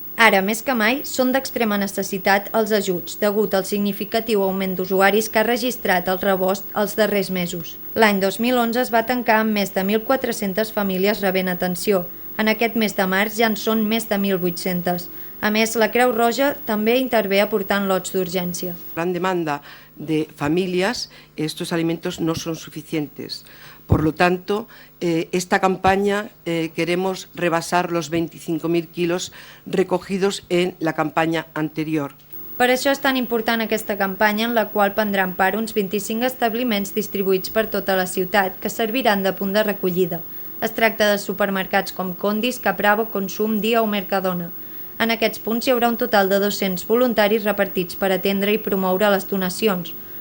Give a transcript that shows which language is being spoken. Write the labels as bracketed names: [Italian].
[Catalan] Ara, més que mai, són d'extrema necessitat els ajuts, degut al significatiu augment d'usuaris que ha registrat el rebost els darrers mesos. L'any 2011 es va tancar amb més de 1.400 famílies rebent atenció. En aquest mes de març ja en són més de 1.800. A més, la Creu Roja també intervé aportant lots d'urgència. [Spanish] Gran demanda de familias, estos alimentos no son suficientes. Por lo tanto, esta campaña queremos rebasar los 25.000 kilos recogidos en la campaña anterior. [Catalan] Per això és tan important aquesta campanya en la qual prendran part uns 25 establiments distribuïts per tota la ciutat que serviran de punt de recollida. Es tracta de supermercats com Condis, Capravo, Consum, Dia o Mercadona. En aquests punts hi haurà un total de 200 voluntaris repartits per atendre i promoure les donacions.